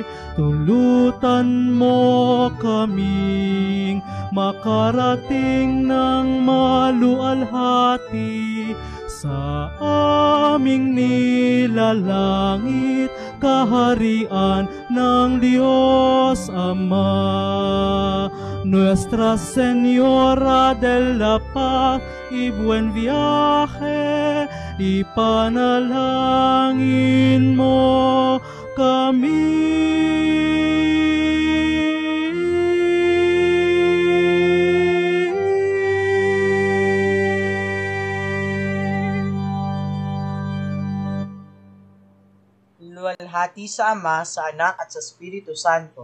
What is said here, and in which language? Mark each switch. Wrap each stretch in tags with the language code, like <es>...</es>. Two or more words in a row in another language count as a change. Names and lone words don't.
<tl>Tulutan mo kaming makarating ng malualhati sa aming nilalangit, kaharian ng Diyos Ama.</tl> <es>Nuestra Señora de la Paz y buen viaje,</es> <tl>ipanalangin mo kami. Luwalhati sa Ama, sa Anak at sa Espiritu Santo.</tl>